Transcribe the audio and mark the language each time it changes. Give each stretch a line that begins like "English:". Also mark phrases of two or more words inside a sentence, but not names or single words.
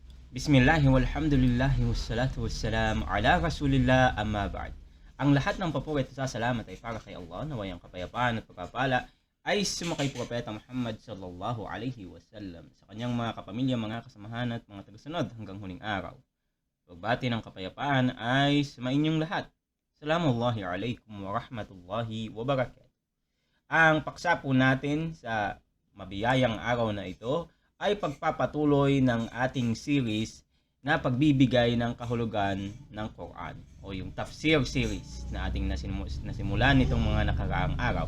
Arabic: بسم الله والحمد لله والصلاة والسلام على رسول الله أما بعد.
Filipino: Ang lahat ng papuri at salamat ay para kay Allah, naway ang kapayapaan at pagpapala ay sumakay Propeta Muhammad
Arabic: صلى الله عليه وسلم
Filipino: sa kanyang mga kapamilya, mga kasamahan at mga tagasunod hanggang huling araw. Pagbati ng kapayapaan ay sa inyong lahat.
Arabic: سلام الله عليكم ورحمة الله وبركاته.
Filipino: Ang paksa po natin sa mabiyayang araw na ito ay pagpapatuloy ng ating series na pagbibigay ng kahulugan ng Quran o yung tafsir series na ating nasimulan nitong mga nakaraang araw.